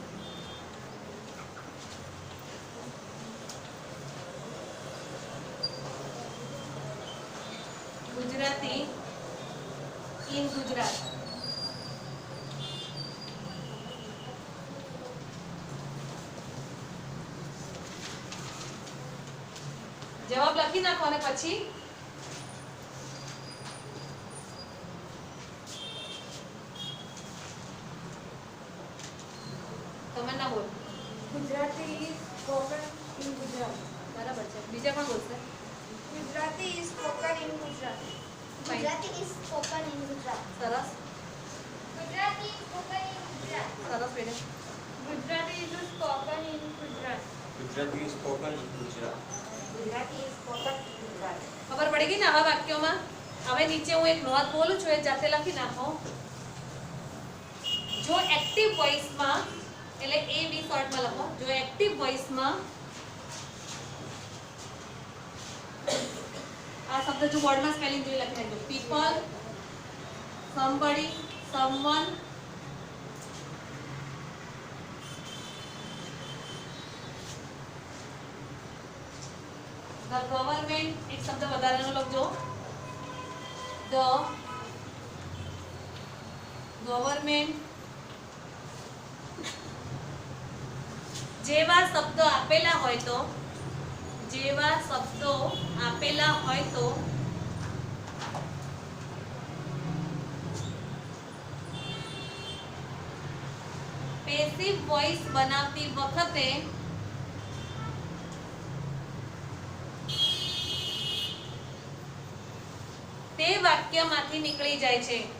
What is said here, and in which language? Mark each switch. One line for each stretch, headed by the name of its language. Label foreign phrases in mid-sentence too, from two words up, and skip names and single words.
Gujarati: ગુજરાતી ઇન ગુજરાત જવાબ લખી નાખો અને પછી તમે ના બોલ
English: Gujarati is spoken in Gujarat.
Gujarati: બરાબર છે બીજા પણ બોલશે
English: Gujarati is spoken in Gujarat. Fine. Gujarati is spoken in Gujarat.
Gujarati: સરસ
English: Gujarati is spoken in Gujarat.
Gujarati: સરસ બેટા
English: Gujarati is spoken in Gujarat. Gujarati is spoken in Gujarat. Gujarati is spoken in Gujarat.
Gujarati: ખબર પડી ગઈ ને આવા વાક્યોમાં હવે નીચે હું એક નોટ બોલું છું એ જાતે લખી નાખો જો
English: active voiceમાં
Gujarati: એટલે એ બી શોર્ટમાં લખો જો
English: active voiceમાં
Gujarati: આ શબ્દ જો બોર્ડમાં સ્પેલિંગ જોઈ લખી નાખજો
English: people somebody someone the government
Gujarati: એક શબ્દ વધારાનો લખજો the government જેવા શબ્દો આપેલા હોય તો જેવા શબ્દો આપેલા હોય તો
English: passive voice
Gujarati: બનાવતી વખતે તે વાક્યમાંથી નીકળી જાય છે